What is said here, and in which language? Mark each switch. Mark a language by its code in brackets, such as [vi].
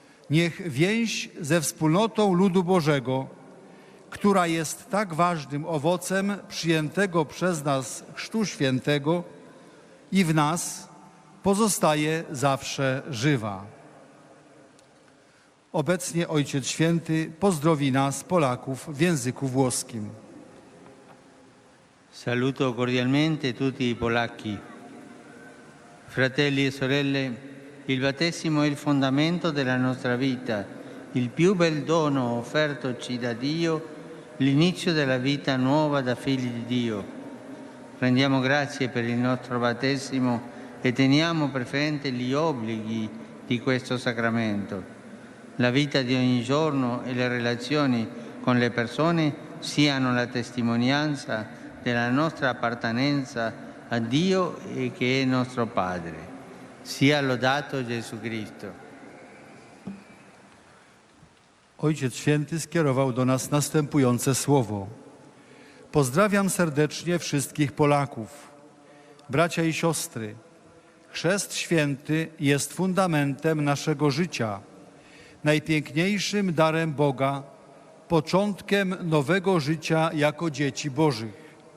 [pl] Niech więź ze wspólnotą ludu Bożego, która jest tak ważnym owocem przyjętego przez nas Chrztu Świętego, i w nas pozostaje zawsze żywa. Obecnie Ojciec Święty pozdrowi nas, Polaków, w języku włoskim. [it] Saluto cordialmente tutti i polacchi. Fratelli e sorelle, il battesimo è il fondamento della nostra vita, il più bel dono offertoci da Dio, l'inizio della vita nuova da figli di Dio. Rendiamo grazie per il nostro battesimo e teniamo presente gli obblighi di questo sacramento. La vita di ogni giorno e le relazioni con le persone siano la testimonianza della nostra appartenenza a Dio e che è nostro Padre. Sia lodato Gesù Cristo. [pl] Ojciec Święty skierował do nas następujące słowo. Pozdrawiam serdecznie wszystkich Polaków. Bracia i siostry, Chrzest Święty jest fundamentem naszego życia, najpiękniejszym darem Boga, początkiem nowego życia jako dzieci Bożych.